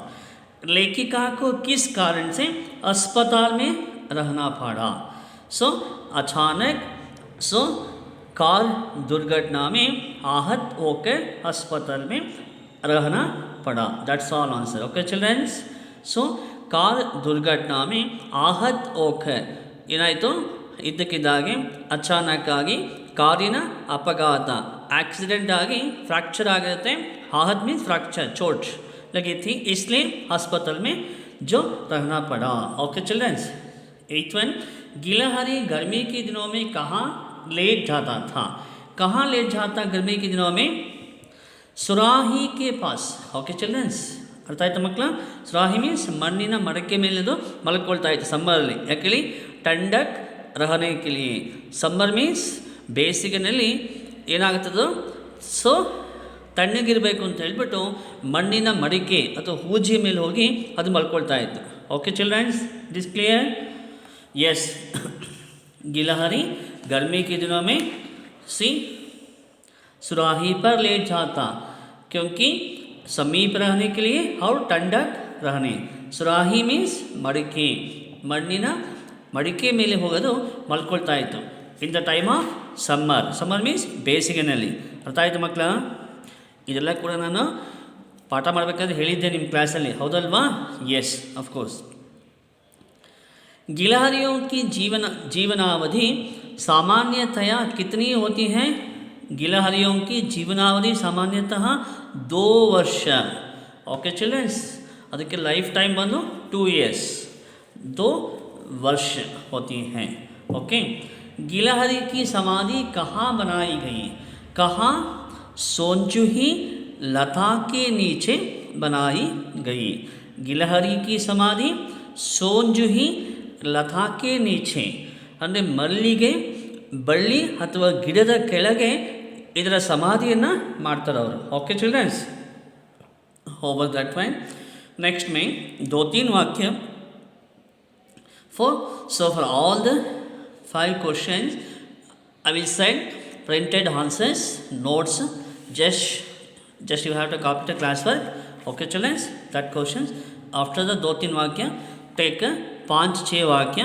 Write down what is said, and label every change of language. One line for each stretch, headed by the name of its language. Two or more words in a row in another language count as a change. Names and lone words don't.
Hindi: लेखिका को किस कारण से अस्पताल में रहना पड़ा? सो अचानक कार दुर्घटना में आहत होकर अस्पताल में रहना पड़ा.
English: That's all answer. Okay childrens, so
Hindi: कार दुर्घटना में आहत होकर
Kannada: ಏನಾಯಿತು, ಇದ್ದಕ್ಕಿದ್ದಾಗೆ ಅಚಾನಕ್ ಆಗಿ ಕಾರಿನ ಅಪಘಾತ एक्सीडेंट आगी फ्रैक्चर ಆಗಿರುತ್ತೆ.
Hindi: आहत मीन्स फ्रैक्चर, चोट लगी थी, इसलिए अस्पताल में जो रहना पड़ा.
English: Okay childrens.
Hindi: 8th वन, गिलहरी गर्मी के दिनों में कहाँ लेट जाता था? कहाँ लेट जाता गर्मी के दिनों में? ಸುರಾಹಿ के पास.
English: Okay childrens,
Kannada: ಅರ್ಥ ಆಯ್ತು ಮಕ್ಕಳ? ಸುರಾಹಿ ಮೀನ್ಸ್ ಮಣ್ಣಿನ ಮಡಕೆ ಮೇಲೆದು ಮಲ್ಕೊಳ್ತಾ ಇತ್ತು ಸಮ್ಮರಲ್ಲಿ.
Hindi: ಯಾಕೇಳಿ ठंडक रहने के लिए.
Kannada: ಸಮ್ಮರ್ ಮೀನ್ಸ್ ಬೇಸಿಗೆನಲ್ಲಿ ಏನಾಗುತ್ತದೋ, ಸೊ ತಣ್ಣಗಿರಬೇಕು ಅಂತ ಹೇಳ್ಬಿಟ್ಟು ಮಣ್ಣಿನ ಮಡಿಕೆ ಅಥವಾ ಹೂಜಿ ಮೇಲೆ ಹೋಗಿ ಅದು ಮಲ್ಕೊಳ್ತಾ ಇತ್ತು.
English: Okay childrens, this clear? यस.
Hindi: गिलहरी गर्मी के दिनों में सी सुराही पर लेट जाता क्योंकि समीप रहने के लिए और ठंडक रहने.
Kannada: ಸುರಾಹಿ ಮೀನ್ಸ್ ಮಡಿಕೆ, ಮಣ್ಣಿನ ಮಡಿಕೆ ಮೇಲೆ ಹೋಗೋದು ಮಲ್ಕೊಳ್ತಾ ಇತ್ತು.
English: In the time of summer. Summer means
Kannada: ಬೇಸಿಗೆನಲ್ಲಿ. ಅರ್ಥ ಆಯಿತು ಮಕ್ಕಳ? ಇದೆಲ್ಲ ಕೂಡ ನಾನು ಪಾಠ ಮಾಡಬೇಕಾದ್ರೆ ಹೇಳಿದ್ದೆ ನಿಮ್ಮ ಕ್ಲಾಸಲ್ಲಿ, ಹೌದಲ್ವಾ?
English: Yes, of course.
Hindi: गिलहरियों की जीवनावधि सामान्यतया कितनी होती है? गिलहरियों की जीवनावधि सामान्यतः 2 वर्ष.
English: Okay childrens, ಅದಕ್ಕೆ life time ಬಂದು 2 years,
Hindi: 2 वर्ष होती हैं.
English: ओके.
Hindi: गिलहरी की समाधि कहाँ बनाई गई? कहाँ? सोनचूही लता के नीचे बनाई गई. गिलहरी की समाधि सोनचूही लता के नीचे
Kannada: ಅಂದರೆ ಮಲ್ಲಿಗೆ ಬಳ್ಳಿ ಅಥವಾ ಗಿಡದ ಕೆಳಗೆ ಇದರ ಸಮಾಧಿಯನ್ನು ಮಾಡ್ತಾರೆ ಅವರು.
English: Okay childrens, over that vine. Next ಮೇ 2-3 ವಾಕ್ಯ for all the 5 questions I will send printed answers, notes, just you have to copy the classwork. Okay children, that questions after the 2-3 ವಾಕ್ಯ take 5-6 ವಾಕ್ಯ.